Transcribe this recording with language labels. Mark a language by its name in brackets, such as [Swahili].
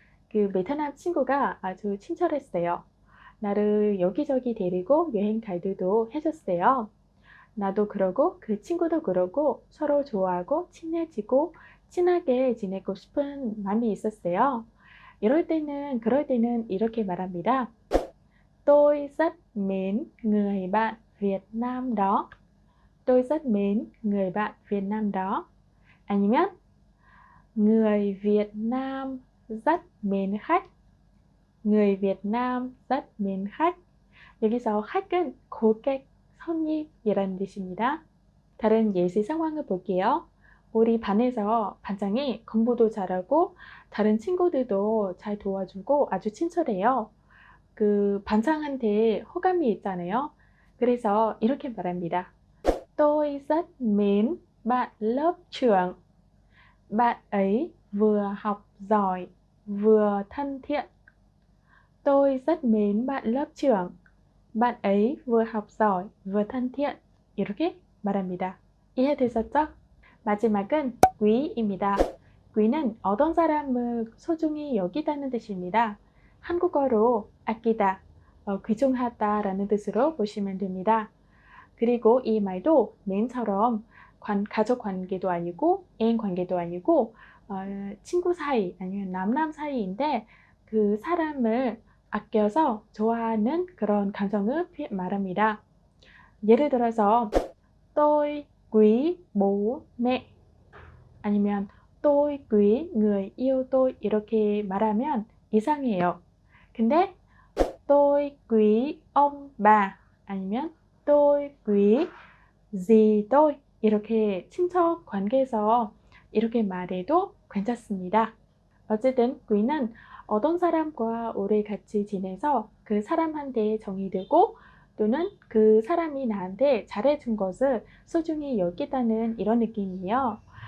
[Korean] 그 베트남 친구가 아주 친절했어요. 나를 여기저기 데리고 여행 가이드도 해줬어요. 나도 그러고 그 친구도 그러고 서로 좋아하고 친해지고 친하게 지내고 싶은 마음이 있었어요. 그럴 때는 이렇게 말합니다. [Vietnamese] Tôi rất mến người bạn Việt Nam đó. Tôi rất mến người bạn Việt Nam đó. [Korean] 아니면 [Vietnamese] người Việt Nam rất mến khách. Người Việt Nam rất mến khách. [Korean] 여기서 khách 은 고객, 손님이라는 뜻입니다. 다른 예시 상황을 볼게요. 우리 반에서 반장이 공부도 잘하고 다른 친구들도 잘 도와주고 아주 친절해요. 그 반장한테 호감이 있잖아요. 그래서 이렇게 말합니다. [Vietnamese] Tôi rất mến bạn lớp trưởng. Bạn ấy vừa học giỏi, vừa thân thiện. Tôi rất mến bạn lớp trưởng. bạn ấy vừa học giỏi, vừa thân thiện. [Korean] 이렇게 말합니다. 이해되셨죠? 마지막은 quý 입니다. quý 는 어떤 사람을 소중히 여기다는 뜻입니다. 한국어로 아끼다, 귀중하다 라는 뜻으로 보시면 됩니다. 그리고 이 말도 맨처럼 가족 관계도 아니고 애인 관계도 아니고 친구 사이 아니면 남남 사이인데 그 사람을 아껴서 좋아하는 그런 감정을 말합니다. 예를 들어서 [Vietnamese] tôi quý bố mẹ 아니면 tôi quý người yêu tôi [Korean] 이렇게 말하면 이상해요. 근데 [Vietnamese] tôi quý ông bà [Korean] 아니면 [Vietnamese] tôi quý dì tôi [Korean] 이렇게 친척 관계에서 이렇게 말해도 괜찮습니다. 어쨌든 quý 는 어떤 사람과 오래 같이 지내서 그 사람한테 정이 들고 또는 그 사람이 나한테 잘해준 것을 소중히 여기다는 이런 느낌이에요.